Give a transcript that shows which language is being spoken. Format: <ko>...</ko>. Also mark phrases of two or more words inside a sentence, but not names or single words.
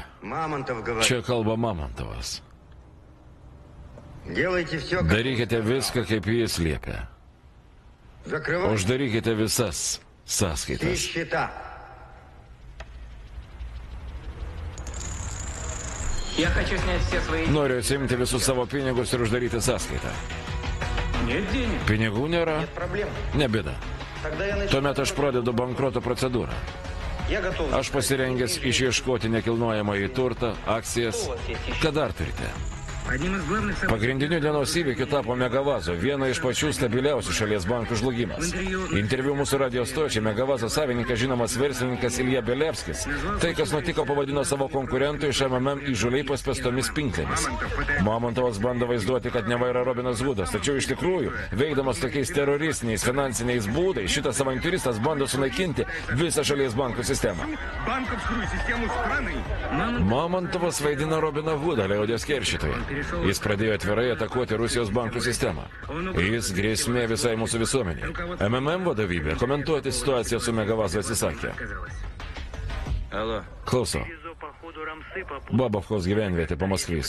<ru>Мамонтов говорит.</ru> <lt>Čia kalba Mamontovas.</lt> <ru>Делайте все, как</ru> <lt>Darykite viską, kaip jis liepia.</lt> <ru>закрывайте</ru> <lt>Uždarykite visas sąskaitas.</lt> <ru>счета. Я хочу снять все свои...</ru> <lt>Noriu atsimti visus savo pinigus ir uždaryti sąskaitą.</lt> <ru>Нет денег.</ru> <lt>Pinigų nėra?</lt> <ru>Проблема.</ru> <lt>Ne bėda.</lt> <ru>Тогда я начну.</ru> <lt>Tuomet aš pradedu bankroto procedūrą.</lt> <ru>Я готов.</ru> <lt>Aš pasirengęs išieškoti nekilnojamąjį turtą, akcijas. Ką dar turite?</lt> <ru>Одним из главных событий</ru> <lt>Pagrindiniu dienos įvykiu tapo Megavazo, viena iš pačių stabiliausių šalies bankų žlugimas. Interviu mūsų radio stočiai Megavazo savininkas žinomas verslininkas Ilja Belevskis. Tai, kas nutiko, pavadino savo konkurentų iš MMM įžūliai paspestomis pinklėmis. Mamontovas bando vaizduoti, kad neva yra Robinas Hudas, tačiau iš tikrųjų, veikdamas tokiais teroristiniais finansiniais būdais, šitas avantiūristas bando sunaikinti visą šalies bankų sistemą.</lt> <ru>банковскую систему страны.</ru> <lt>Mamontovas vaidina Robiną Hudą, liaudies keršytoją. Jis pradėjo atvirai atakuoti Rusijos bankų sistemą. Jis grėsmė visai mūsų visuomeniai. MMM vadovybė komentuoti situaciją su Megavazo atsisakė. Klauso. Babovkos gyvenvietė Pamaskvys.</lt>